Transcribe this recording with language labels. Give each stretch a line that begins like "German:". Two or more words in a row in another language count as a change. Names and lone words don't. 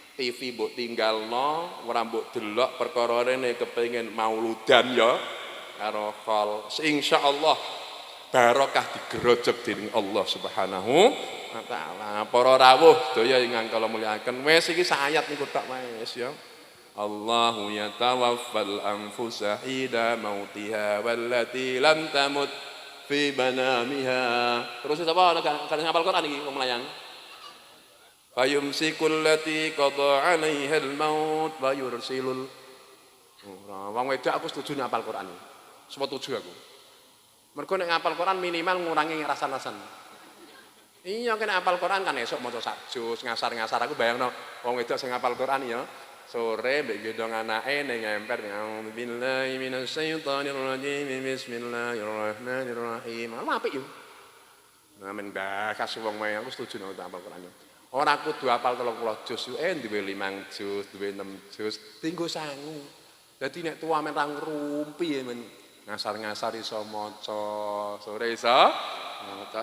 Javanese: TV mbok tinggalno, ora mbok delok perkara rene kepengin mauludan ya karo kol. Insyaallah barokah digerojok dening Allah
Arabic: سبحانه تعالى.
Javanese: Para rawuh sedaya ingkang kula mulyakaken. Wis iki sak ayat niku tok wis ya.
Arabic: الله يتوفى الأنفس حين موتها والتي لم تمت في منامها.
Javanese: Terus sapa kan ngapal Quran iki wong melayang.
Arabic: فيمسك التي قضى عليها الموت ويرسل.
Javanese: Wong wedok aku setuju ngapal Quran. Setuju aku. Mergo nek ngapal Quran minimal ngurangi rasan-rasan. Iya kena ngapal Quran kan esuk maca sak juz, ngasar-ngasar aku bayangno wong wedok sing ngapal Quran ya. Sore mbek gendong anake ning emper
Arabic: بالله من الشيطان الرجيم بسم الله الرحمن الرحيم.
Javanese: Apik yo. Namen bakas wong wae aku setuju nek ngapal Quran. Ora kudu hafal 30 juz, duwe 5 juz, duwe 6 juz, tinggo sangu. Dadi nek tuwa men ra ngrumpi men ngasar-ngasar iso maca, sore iso maca.